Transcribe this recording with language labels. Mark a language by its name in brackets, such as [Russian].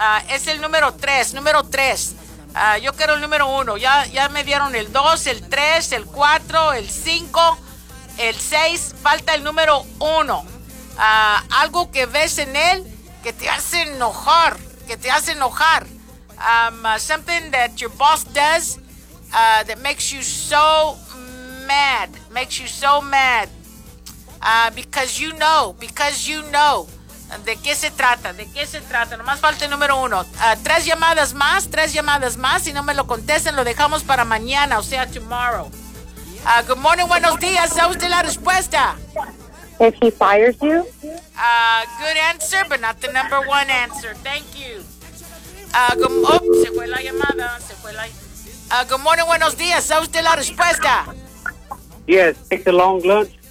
[Spanish] Es el número tres. Número tres. Yo quiero el número uno. Ya me dieron el dos, el tres, el cuatro, el cinco, el seis. Falta el número uno. Algo que ves en él que te hace enojar. Que te hace enojar. [English] Something that your boss does that makes you so mad. Makes you so mad. Because you know. [Spanish] ¿De qué se trata? ¿De qué se trata? Nomás falta el número uno. Tres llamadas más. Si no me lo contestan, lo dejamos para mañana, o sea, tomorrow. [English] Good morning, [Spanish] buenos días. ¿Sabe usted la respuesta? [English] If he fires you. Good answer, but not the number one answer. Thank you. [Spanish] Se fue la llamada. [English] Good morning, [Spanish] buenos días. ¿Sabe usted la respuesta? [English] Yes, take the long lunch.